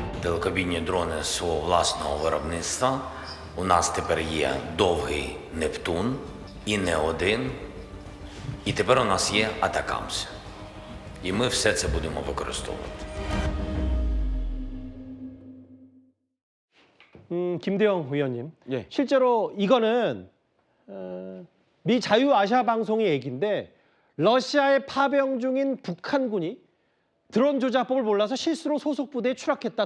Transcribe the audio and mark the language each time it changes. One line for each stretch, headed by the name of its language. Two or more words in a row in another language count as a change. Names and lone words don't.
Ukrainian: далекобійні дрони свого власного виробництва. У нас тепер є довгий Нептун, і не один. І тепер у нас є Атакамс. І ми все це будемо використовувати.
Korean: 김대영 의원님, 예. 실제로 이거는 미 자유아시아 방송의 얘기인데 러시아에 파병 중인 북한군이 드론 조작법을 몰라서 실수로 소속 부대에 추락했다.